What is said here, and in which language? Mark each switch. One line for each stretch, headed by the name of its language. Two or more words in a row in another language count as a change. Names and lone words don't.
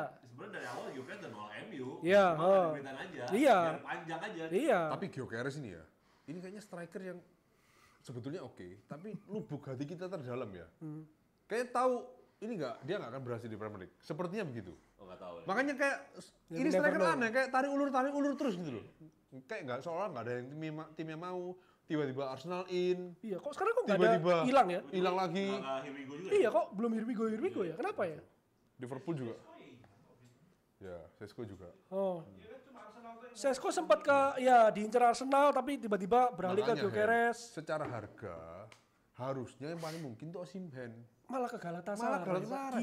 Indonesian: Sebenarnya dari awal Jokic udah nolak MU. Iya, Cuma ada beritaan aja. Iya. Biar panjang aja. Iya. Tapi Gyökeres ini ya, ini kayaknya striker yang sebetulnya oke, tapi lubuk hati kita terdalam ya. Kayak tahu ini dia nggak akan berhasil di Premier League. Sepertinya begitu. Oh enggak tahu. Ya. Makanya kayak Ya, ini
English: never striker know.
Indonesian: aneh, kayak tarik ulur terus gitu loh. Kayak nggak seolah nggak ada yang timnya mau. Tiba-tiba Arsenal in, Iya, kok sekarang kok nggak tiba-tiba ada hilang ya? hilang lagi. Enggak
English: Here we go
Indonesian: juga. Iya, kok belum
English: here we go
Indonesian: ya? Kenapa ya? Liverpool juga. Ya, Sesko juga. Oh. Sesko sempat diincar Arsenal tapi tiba-tiba beralih ke Makanya, Gyökeres. Hen, secara harga harusnya yang paling mungkin tuh Osimhen. Malah ke Galatasaray. Malah Pak. Galatasaray.